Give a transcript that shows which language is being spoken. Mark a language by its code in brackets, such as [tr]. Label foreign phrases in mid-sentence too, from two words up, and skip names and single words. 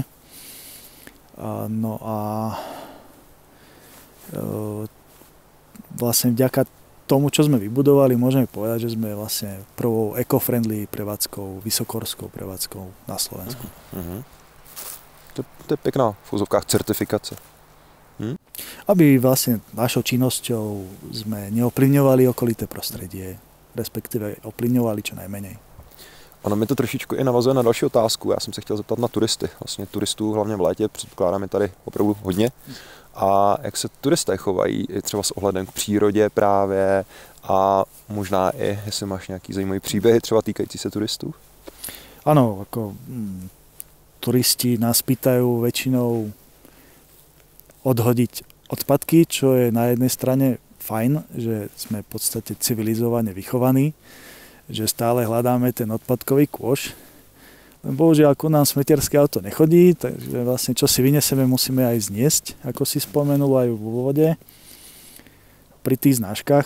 [sk] No a vlastne vďaka tomu, čo sme vybudovali, môžeme povedať, že sme vlastne prvou eco-friendly prevádzkou, vysokohorskou prevádzkou na Slovensku. To je pekná v úzovkách certifikace. Aby vlastne našou činnosťou sme neovplyvňovali okolité prostredie, respektíve ovplyvňovali čo najmenej. [cs] Ono mi to trošičku i navazuje na další otázku. Já jsem se chtěl zeptat na turisty. Vlastně turistů hlavně v létě předpokládáme tady opravdu hodně. A jak se turisté chovají i třeba s ohledem k přírodě právě a možná i, jestli máš nějaký zajímavý příběhy třeba týkající se turistů? [sk] Áno, ako turisti nás pýtajú väčšinou odhodiť odpadky, čo je na jednej strane fajn, že sme v podstate civilizovane vychovaní, že stále hľadáme ten odpadkový kôš. Bohužiaľ, ako nám smetierské auto nechodí, takže vlastne čo si vyniesieme, musíme aj zniesť, ako si spomenul aj v úvode, pri tých znáškach.